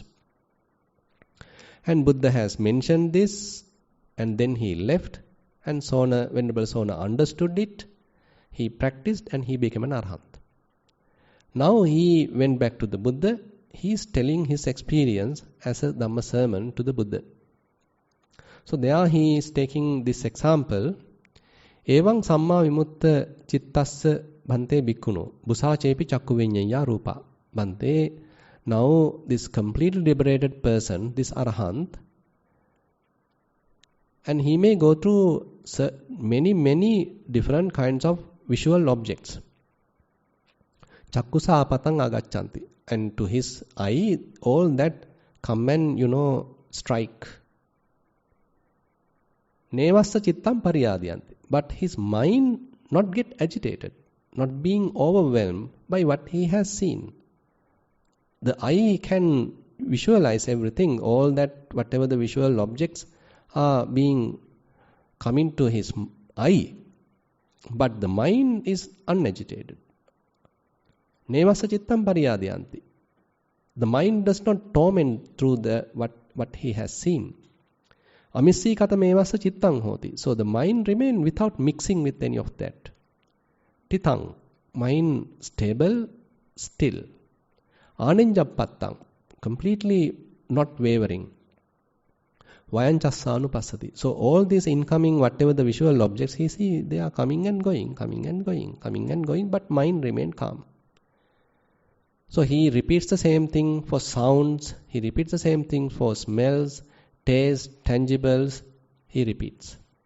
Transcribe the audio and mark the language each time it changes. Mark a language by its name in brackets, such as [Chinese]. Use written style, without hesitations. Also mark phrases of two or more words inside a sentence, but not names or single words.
[English] And Buddha has mentioned this, and then he left, and Sona, Venerable Sona understood it, he practiced, and he became an Arhat. Now he went back to the Buddha, he is telling his experience as a Dhamma sermon to the Buddha. So there he is taking this example, [Pali] Evang samma vimutta chittassa bhante bhikkhuno, busa chepi chakku viññaya rupa. Bhante, [English] now this completely liberated person, this Arahant, and he may go through many different kinds of visual objects. [Pali] Chakkusa apatang agachanti. [English] And to his eye, all that come and, strike. [Pali] Nevassa chittam pariyadyanti. [English] But his mind not get agitated, not being overwhelmed by what he has seen. The eye can visualize everything, all that, whatever the visual objects are being coming to his eye. But the mind is unagitated. [Pali] Nevassa chittam pariyadyanti. [English] The mind does not torment through what he has seen. [Pali] Amissi katamevassa chittang hoti. [English] So the mind remains without mixing with any of that. Titang, mind stable, still. Anenjappattang, completely not wavering. [Pali] Vayanchassanu passati. [English] So all these incoming, whatever the visual objects he sees, they are coming and going, but mind remains calm. So he repeats the same thing for sounds, he repeats the same thing for smells, taste, tangibles, he repeats.